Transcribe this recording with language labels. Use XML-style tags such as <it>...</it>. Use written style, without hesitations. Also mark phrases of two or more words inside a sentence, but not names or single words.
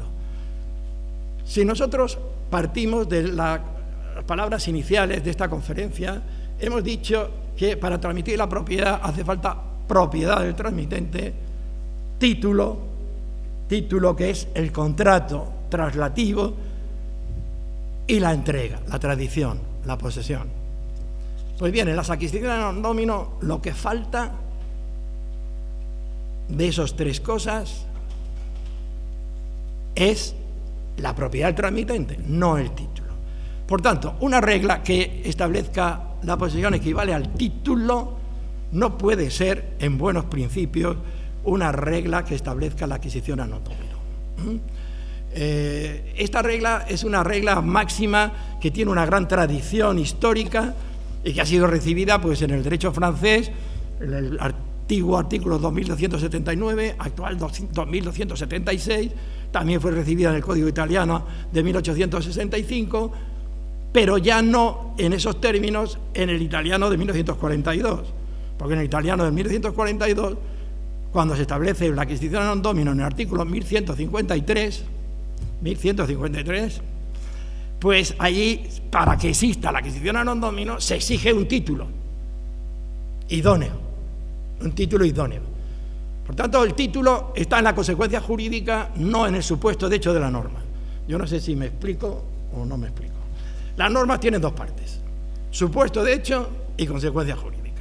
<es>Si nosotros partimos de las palabras iniciales de esta conferencia, hemos dicho que para transmitir la propiedad hace falta propiedad del transmitente, título que es el contrato traslativo y la entrega, la tradición, la posesión. Pues bien, en las adquisiciones</es> <la>non domino</la> <es>lo que falta de esas tres cosas es la propiedad del transmitente, no el título. Por tanto, una regla que establezca la posesión equivale al título no puede ser, en buenos principios, una regla que establezca la adquisición</es> <la>a non domino.</la> <es>Esta regla es una regla máxima que tiene una gran tradición histórica y que ha sido recibida pues, en el derecho francés, en el antiguo artículo 2279, actual 2276, también fue recibida en el Código Italiano de 1865, pero ya no en esos términos en el italiano de 1942, porque en el italiano de 1942, cuando se establece la adquisición</es> <la>non domino</la> <es>en el artículo 1153, pues allí, para que exista la adquisición</es> <la>non domino,</la> <es>se exige un título idóneo, un título idóneo. Por tanto, el título está en la consecuencia jurídica, no en el supuesto de hecho de la norma. Yo no sé si me explico o no me explico. Las normas tienen dos partes, supuesto de hecho y consecuencia jurídica.</es>